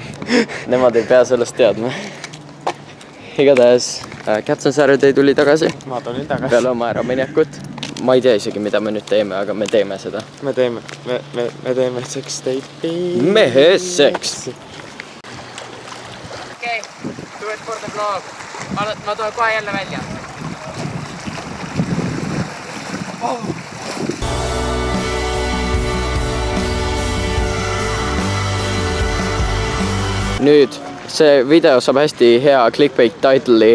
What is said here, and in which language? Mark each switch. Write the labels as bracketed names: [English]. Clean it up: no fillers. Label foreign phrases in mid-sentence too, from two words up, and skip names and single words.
[Estonian] Nemad ei pea sellest teadma. Igatahes Captain Saturday tuli tagasi. Ma tulin tagasi. Peale oma äraminekut. Ma ei tea isegi, mida me nüüd teeme, aga me teeme seda. Me teeme sextape'i. Mehe seks. Okei, [English] do it for the vlog. [Estonian] Ma tulen kohe jälle välja. Nüüd, see video saab hästi hea [English] clickbait title'i.